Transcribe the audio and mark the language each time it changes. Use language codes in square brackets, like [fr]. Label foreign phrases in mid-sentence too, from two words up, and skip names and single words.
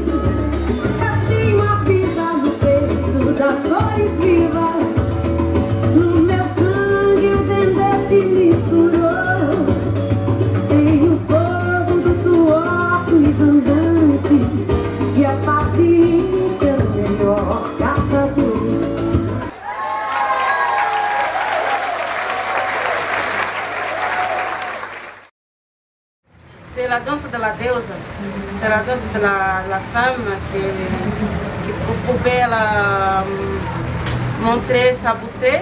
[pt] Eu tenho a vida no peito das flores vivas, no meu sangue o dendê se misturou. Tem o fogo do suor dos andantes e a paciência o melhor caçador. [fr] C'est la danse de la deusa, c'est la danse de la femme qui pouvait montrer sa beauté.